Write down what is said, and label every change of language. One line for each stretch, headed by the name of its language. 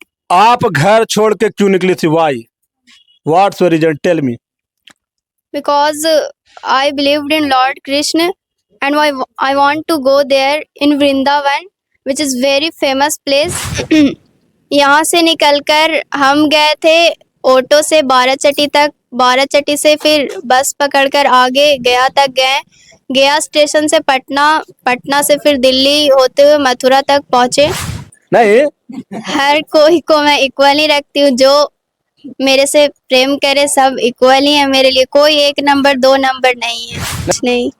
Hindi: आप घर छोड़ के क्यों निकली थी?
English: Why? What's your reason? Tell me. Because I believed in Lord Krishna and I want to go there in Vrindavan, which is very famous place.
Hindi: यहाँ से निकलकर हम गए थे ऑटो से बाराचट्टी तक, बाराचट्टी से फिर बस पकड़कर आगे गया तक गए, गया स्टेशन से पटना, पटना से फिर दिल्ली होते हुए मथुरा तक पहुँचे। नहीं, हर कोई को मैं इक्वली रखती हूँ, जो मेरे से प्रेम करे सब इक्वल ही है मेरे लिए, कोई एक नंबर दो नंबर नहीं है, कुछ नहीं।